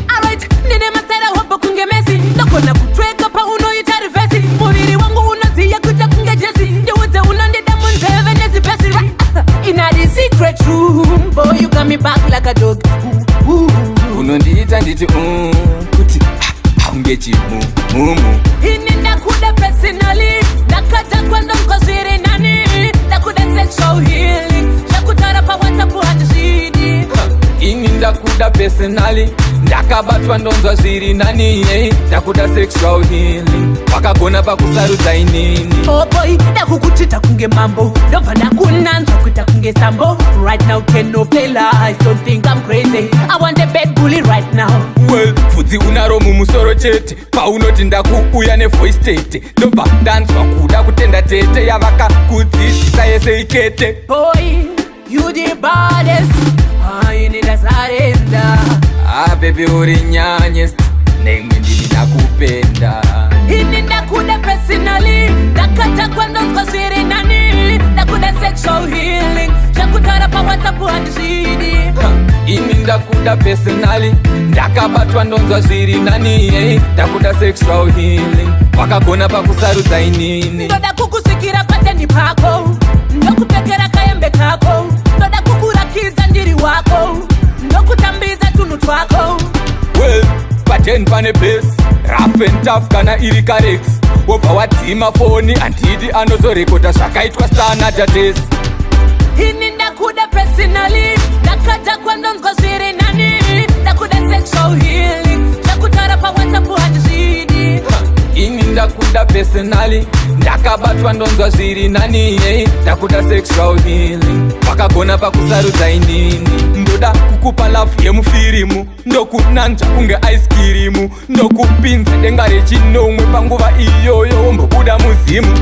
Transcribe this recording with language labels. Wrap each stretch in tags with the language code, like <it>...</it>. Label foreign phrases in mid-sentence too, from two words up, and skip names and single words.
<sn>Alright, ndine masera hope kunge Messi, ndogona kutweka paunoita reverse, muviri wangu unodziya kuita kunge Jesse, ndiudze unondida munzeve nezipesi.</sn> <en>In a secret room, boy, you got me back like a dog. Ooh, ooh, ooh.</en> <sn>Unondiita nditi, mm, kuti, ah, haunge chimumu. Ini ndakuda personally, ndakata kwandonzwa zviri nani, ndakuda</sn> <en>sexual healing,</en> <sn>zvakutaura pa WhatsApp handizvidi. Ha, ini ndakuda personally, ndakabatwa ndonzwa zviri nani, eh, ndakuda</sn> <en>sexual healing,</en> <sn>wakagona pakusarudza inini.</sn> <en>Oh boy,</en> <sn>ndakukuchita kunge mambo, ndobva ndakunanzva kuita kunge sambo.</sn> <en>Right now, can no play lies, don't think I'm crazy. I want a bad bully right now. Well,</en> <sn>bvudzi unaro mumusoro chete, paunoti ndakuuya nevoice tete, ndobva ndanzwa kuda kutenda tete, yavakakudzidzisa yese ikete.</sn> <en>Boy, you the baddest,</en> <sn>ah, ini ndazarenda. Ah, baby, uri nyanyest, neimwe ndini ndakupenda. Ini ndakuda personally, ndakata kwandonzwa zviri nani, ndakuda</sn> <en>sexual healing,</en> <sn>zvakutaura pa WhatsApp handizvidi. Ha, ini ndakuda personally, ndakabatwa ndonzwa zviri nani, eh, ndakuda</sn> <en>sexual healing,</en> <sn>wakagona pakusarudza inini. Ndoda kukusvikira pateni pako, ndokupfekera kaembe kako, ndoda kukurakidza ndiri wako, ndokutambidza tunhu twako. Well, pateni pane bass,</sn> <en>rough and tough</en> <sn>kana iri karex, wobva wadzima foni, handidi anozorekota zvakaitwa sana tatesi. Ini ndakuda personally, ndakata kwandonzwa zviri nani, ndakuda</sn> <en>sexual healing,</en> <sn>zvakutaura pa WhatsApp handizvidi. Ha, ini ndakuda personally, ndakabatwa ndonzwa zviri nani, eh, ndakuda</sn> <en>sexual healing,</en> <sn>wakagona pakusarudza inini, ndoda kukupa love yemufirimu, ndokunanzva kunge</sn> <en>ice cream,</en> <sn>ndokupinza denga rechinomwe panguva iyoyo wombobuda muzimu.</sn>